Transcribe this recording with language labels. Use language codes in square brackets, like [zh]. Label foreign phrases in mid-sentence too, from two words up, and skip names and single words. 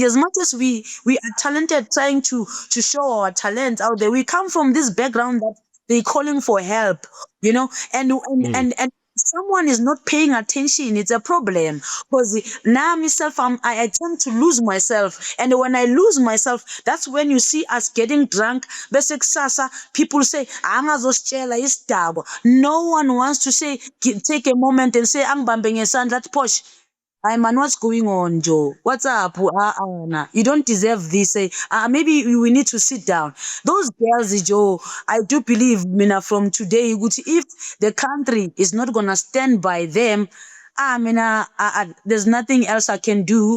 [en] As much as we are talented, trying to show our talent out there, we come from this background that they calling for help, you know, and someone is not paying attention. It's a problem, because now myself, I tend to lose myself, and when I lose myself, that's when you see us getting drunk. [zu] Bese kusasa, [en] people say [zu] angazositshela isidabo. [en] No one wants to say, take a moment and say [zu] angibambe ngesandla athi Posh. [en] Hi man, what's going on, Joe? What's up? Nah. You don't deserve this. Maybe we need to sit down. Those girls, Joe, I do believe, Mina, from today, if the country is not gonna stand by them, there's nothing else I can do.